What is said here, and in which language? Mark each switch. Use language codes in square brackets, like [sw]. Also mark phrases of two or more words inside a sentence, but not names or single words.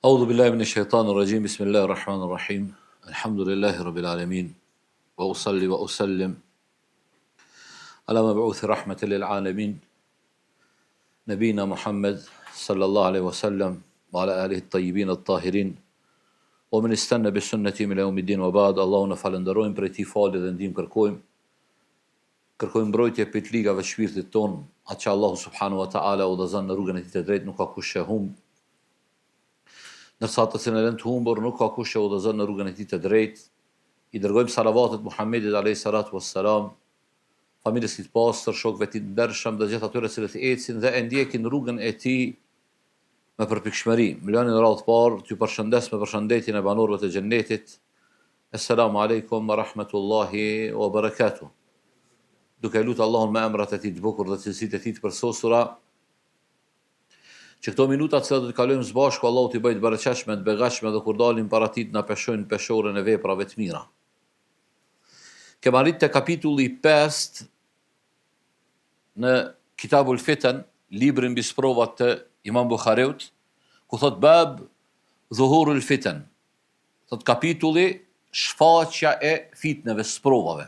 [ar] أعوذ بالله من الشيطان الرجيم بسم الله الرحمن الرحيم الحمد لله رب العالمين وأصلي وأسلم على مبعوث رحمة للعالمين نبينا محمد صلى الله عليه وسلم وعلى آله الطيبين الطاهرين ومن استنى بالسنة من يوم الدين وبعد. [sq] Allahun e falenderojmë, prej tij falë dhe ndihmë kërkojmë mbrojtje për të ligave të shpirtit ton, atë që Allahu [ar] سبحانه وتعالى [sq] udhëzon në rrugën e tij të drejtë, nuk ka kush që humb. Ndërsa ata që janë të humbur, nuk ka kush që udhëzon në rrugën e tij të drejtë. I dërgojmë salavatet Muhammedit [ar] عليه الصلاة والسلام, [sq] familjes së tij të pastër, shokëve të tij të ndershëm dhe gjithë atyre që ecin dhe e ndjekin rrugën e tij me përpikshmëri. Milionin radhë të parë, t'ju përshëndes me përshëndetjen e banorëve të xhennetit. [ar] السلام عليكم ورحمة الله وبركاته. [sq] Duke lutur Allahun me emrat e tij të bukur dhe cilësitë e tij të përsosura, që këto minuta që do të kalojmë së bashku, Allahu t'i bëjë të bereqeshme, të begatshme dhe kur dalim para tij na peshojnë peshorën e veprave të mira. Kemë arritë te kapitulli 5 në Kitabul Fitan, librin mbi sprovat të Imam Buhariut, ku thot [ar] باب ظهور الفتن, [sq] thot kapitulli shfaqja e fitneve, sprovave.